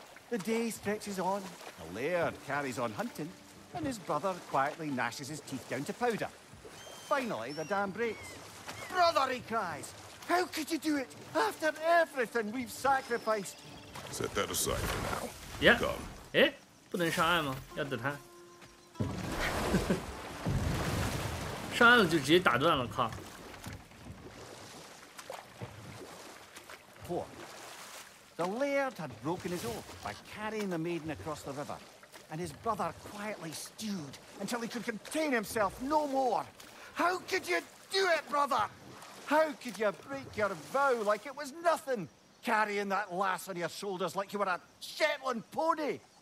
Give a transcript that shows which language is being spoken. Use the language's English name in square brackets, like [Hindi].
[English] The day stretches on, the laird carries on hunting, and his brother quietly gnashes his teeth down to powder. Finally, the dam breaks. "Brother," he cries, "how could you do it after everything we've sacrificed?" Set that aside for now. Yeah. Come. [Chinese] 哎，不能上岸吗？要等他上岸了就直接打断了，靠！ 4. [English] The laird had broken his oath by carrying the maiden across the river, and his brother quietly stewed until he could contain himself no more. How could you do it, brother? How could you break your vow like it was nothing, carrying that lass on your shoulders like you were a Shetland pony?